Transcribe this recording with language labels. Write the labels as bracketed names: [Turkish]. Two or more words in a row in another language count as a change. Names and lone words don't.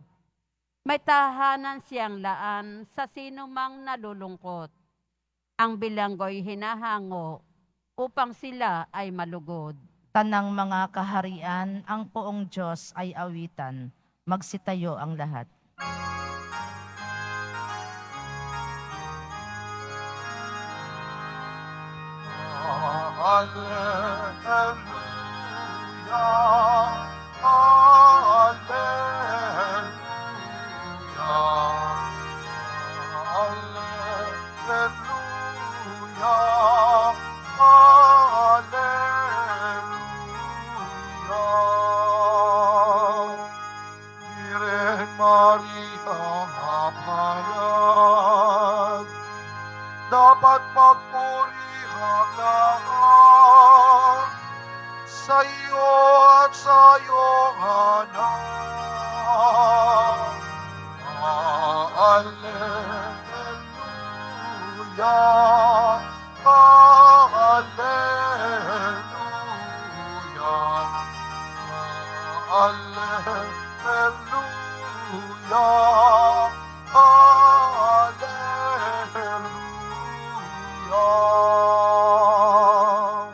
[Filipino] May tahanan siyang laan sa sinumang nalulungkot. Ang bilanggo'y hinahango upang sila ay malugod. Tanang mga kaharian, ang poong Diyos ay awitan. Magsitayo ang lahat. [Latin] Alleluia, alleluia, alleluia, alleluia. [Filipino] Virgen Maria, mapalad, dapat magpuri ang lahat sa iyo at sa iyong anak. [Latin] Alleluia, alleluia, alleluia, alleluia.